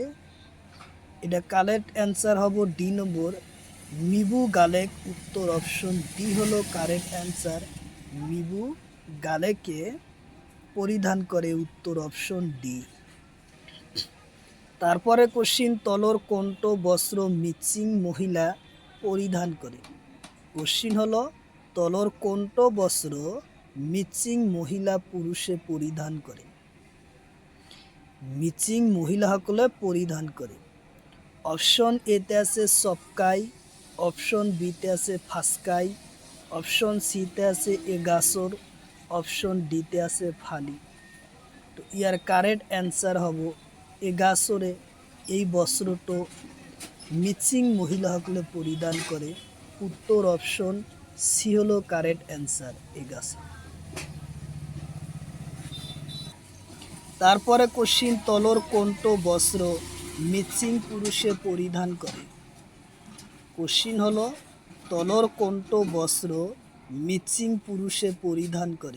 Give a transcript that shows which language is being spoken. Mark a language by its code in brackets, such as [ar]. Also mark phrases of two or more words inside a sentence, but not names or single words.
[as] এটা [en] correct answer [as] হব ডি নম্বর, মিবু গালেক। উত্তর [en] option D [as] হলো [en] correct answer, [as] মিবু গালেকে পরিধান করে। উত্তর [en] option D. [as] তারপরে কোশ্চিন তলর কোনটো বস্ত্র মিচিং মহিলা পরিধান করে। কোশ্চিন হলো তলর কোনটো বস্ত্র মিচিং মহিলা পুরুষে পরিধান করে। মিচিং মহিলাসকলে পরিধান করে। অপশন এতে আছে সবকাই, অপশন বিতে আছে ফাসকাই, অপশন সিতে আছে এগাসর, অপশন ডিতে আছে ফালি। তো ইয়ার [en] correct answer [as] হব এগাসরে এই বস্ত্রটো মিচিং মহিলাসকলে পরিধান করে। উত্তর [en] option C [as] হলো [en] correct answer, [as] এগাসর। তারপরে কোশ্চিন তলর কোনটো বস্ত্র মিচিং পুরুষে পরিধান করে। কোশ্চিন হলো তলর কোনটো বস্ত্র মিচিং পুরুষে পরিধান করে।